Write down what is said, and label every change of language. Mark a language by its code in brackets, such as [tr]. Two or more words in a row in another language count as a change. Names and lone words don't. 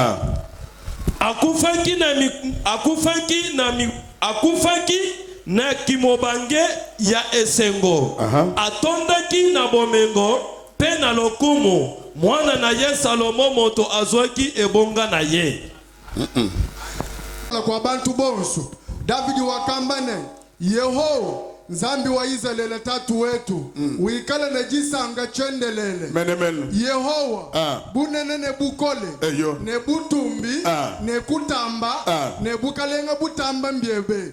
[ln] akufaki na kimobange ya esengo atondaki na bomengo pe na lokumu mwana na ye Salomo moto azwaki ebonga na ye [lu] kwa bantu bonso David wakambane Yehowa Nzambi wa Israeli tatu wetu wikala na jisanga chendelele Yehowa bunene ne bukole ne butumbi ne kutamba ne bukalenga butamba mbiebe